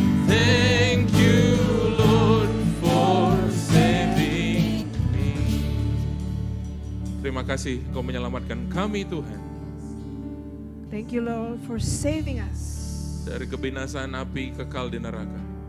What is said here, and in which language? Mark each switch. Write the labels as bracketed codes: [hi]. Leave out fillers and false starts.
[en] Thank you, Lord, for saving me. [id] Terima kasih Kau menyelamatkan kami, Tuhan, [en] Thank you, Lord, for saving us [id] dari kebinasaan api kekal di neraka.